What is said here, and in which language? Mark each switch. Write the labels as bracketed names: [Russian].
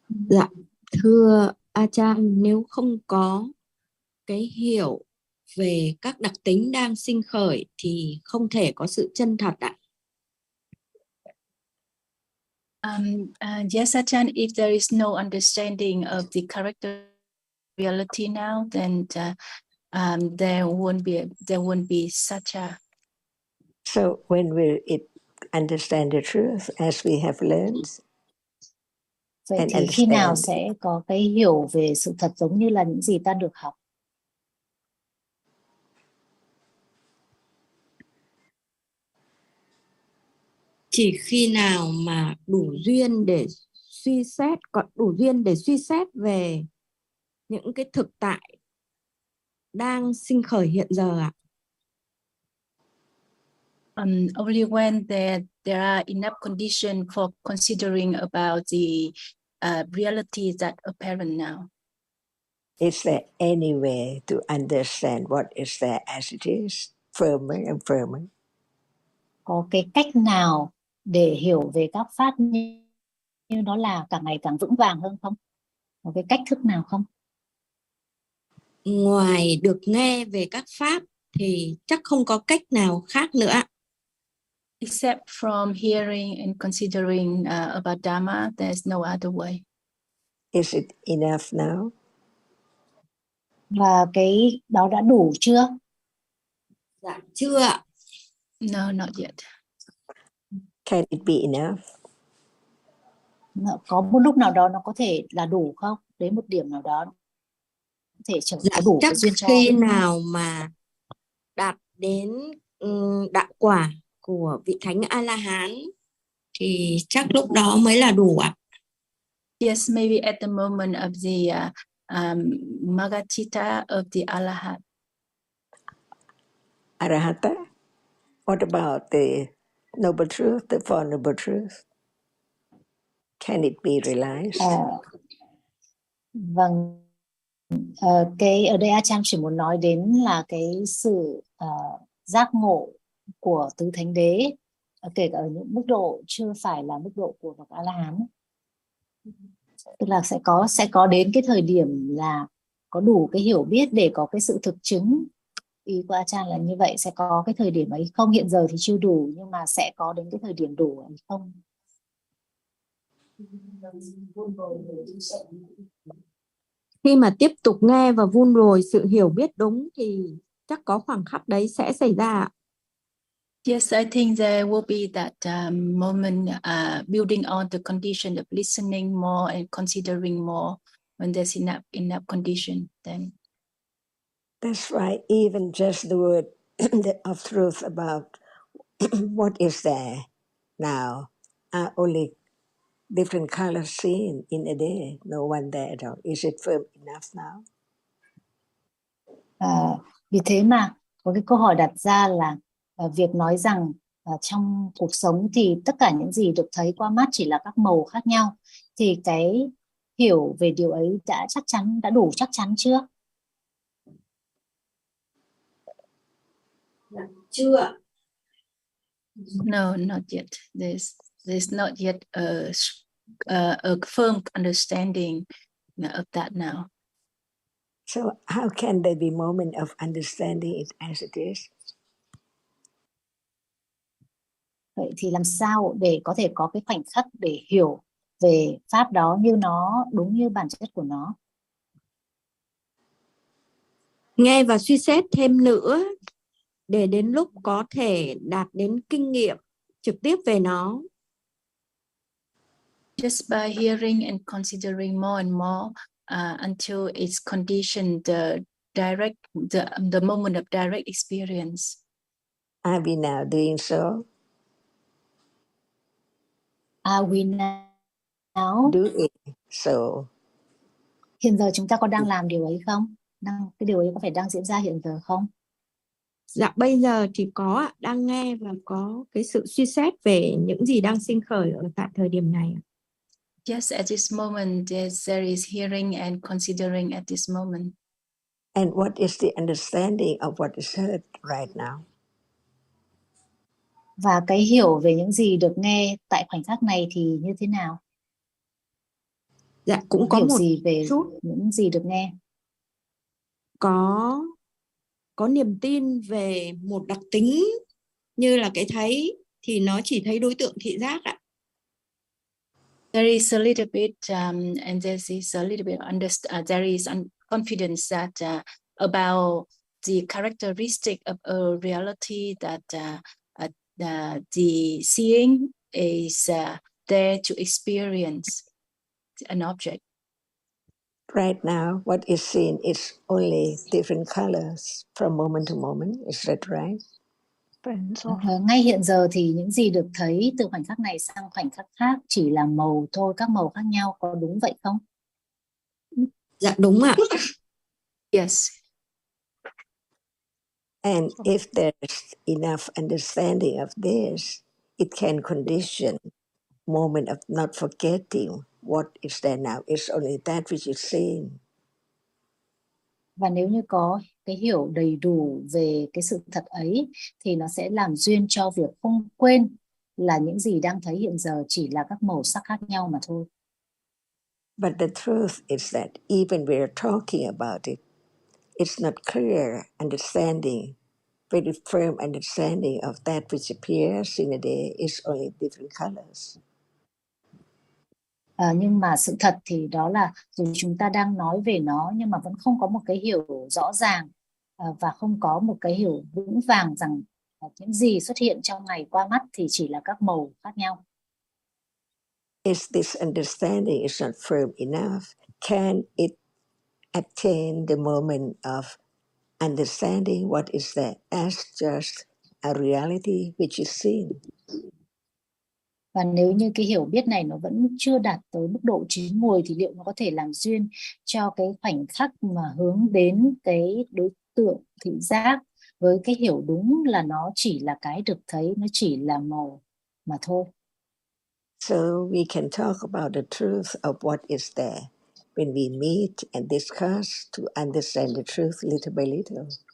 [Vietnamese] Dạ, thưa Achan, nếu không có cái hiểu về các đặc tính đang sinh khởi thì không thể có sự chân thật ạ. [English] Yes, Achan, if there is no understanding of the character reality now, then there won't be such a. So when we understand the truth as we have learned, [Vietnamese] Vậy thì khi nào sẽ có cái hiểu về sự thật giống như là những gì ta được học? Chỉ khi nào mà đủ duyên để suy xét, còn đủ duyên để suy xét về những cái thực tại đang sinh khởi hiện giờ ạ. [English] Only when there are enough conditions for considering about the reality that apparent now. Is there any way to understand what is there as it is, firmer and firmer? [Vietnamese] Có cái cách nào để hiểu về các pháp như nó là càng ngày càng vững vàng hơn không? Có cái cách thức nào không? Ngoài được nghe về các pháp thì chắc không có cách nào khác nữa. [English] Except from hearing and considering about Dhamma, there's no other way. Is it enough now? [Vietnamese] Và cái đó đã đủ chưa? Dạ chưa ạ. [English] No, not yet. Can it be enough? [Vietnamese] Có một lúc nào đó nó có thể là đủ không? Đến một điểm nào đó có thể trở dạ, đủ chắc cái duyên cho. khi nào mà đạt đến đạo quả của vị thánh A-la-hán thì chắc lúc đó mới là đủ ạ. [English] Yes, maybe at the moment of the Magachita of the Arahat. Arahata? What about the noble truth, the Four Noble Truths? Can it be realized? [Vietnamese] Vâng, cái ở đây Achan chỉ muốn nói đến là cái sự giác ngộ của tứ thánh đế, kể cả ở những mức độ chưa phải là mức độ của bậc A-la-hán. Tức là sẽ có đến cái thời điểm là có đủ cái hiểu biết để có cái sự thực chứng. Ý của Achan là như vậy, sẽ có cái thời điểm ấy không? Hiện giờ thì chưa đủ nhưng mà sẽ có đến cái thời điểm đủ ấy không? Khi mà tiếp tục nghe và vun bồi sự hiểu biết đúng thì chắc có khoảng khắc đấy sẽ xảy ra. [English] Yes, I think there will be that moment building on the condition of listening more and considering more when there's enough condition then. That's right. Even just the word of truth about what is there now are only different colors seen in a day. No one there at all. Is it firm enough now? [Vietnamese] Vì thế mà có cái câu hỏi đặt ra là việc nói rằng trong cuộc sống thì tất cả những gì được thấy qua mắt chỉ là các màu khác nhau, thì cái hiểu về điều ấy đã đủ chắc chắn chưa? Chưa. [English] No, not yet. There's not yet a firm understanding of that now. So how can there be moment of understanding it as it is? [Vietnamese] Vậy thì làm sao để có thể có cái khoảnh khắc để hiểu về pháp đó như nó đúng như bản chất của nó? Nghe và suy xét thêm nữa để đến lúc có thể đạt đến kinh nghiệm trực tiếp về nó. [English] Just by hearing and considering more and more until it's conditioned the moment of direct experience. Are we now doing so? Are we now? Do it so. [Vietnamese] Hiện giờ chúng ta có đang làm điều ấy không? Cái điều ấy có phải đang diễn ra hiện giờ không? Dạ bây giờ thì có đang nghe và có cái sự suy xét về những gì đang sinh khởi ở tại thời điểm này. [English] Yes, at this moment, there is hearing and considering at this moment. And what is the understanding of what is heard right now? [Vietnamese] Và cái hiểu về những gì được nghe tại khoảnh khắc này thì như thế nào? Dạ, cũng có hiểu một gì về chút những gì được nghe? có niềm tin về một đặc tính như là cái thấy thì nó chỉ thấy đối tượng thị giác ạ. [English] There is a little bit, and there is a little bit there is confidence that about the characteristic of a reality that the seeing is there to experience an object. Right now, what is seen is only different colors from moment to moment. Is that right? [Vietnamese] Ngay hiện giờ thì những gì được thấy từ khoảnh khắc này sang khoảnh khắc khác chỉ là màu thôi, các màu khác nhau, có đúng vậy không? Dạ đúng ạ. [English] Yes. And if there's enough understanding of this, it can condition moment of not forgetting what is there now. It's only that which is seen. [Vietnamese] Và nếu như có cái hiểu đầy đủ về cái sự thật ấy thì nó sẽ làm duyên cho việc không quên là những gì đang thấy hiện giờ chỉ là các màu sắc khác nhau mà thôi. [English] But the truth is that even we are talking about it, it's not clear understanding, very firm understanding of that which appears in a day is only different colors. [Vietnamese] Nhưng mà sự thật thì đó là dù chúng ta đang nói về nó nhưng mà vẫn không có một cái hiểu rõ ràng và không có một cái hiểu vững vàng rằng những gì xuất hiện trong ngày qua mắt thì chỉ là các màu khác nhau. [English] If this understanding is not firm enough, can it attain the moment of understanding what is there as just a reality which is seen? [Vietnamese] Và nếu như cái hiểu biết này nó vẫn chưa đạt tới mức độ chín mùi thì liệu nó có thể làm duyên cho cái khoảnh khắc mà hướng đến cái đối tượng thị giác với cái hiểu đúng là nó chỉ là cái được thấy, nó chỉ là màu mà thôi. [English] So we can talk about the truth of what is there when we meet and discuss to understand the truth little by little.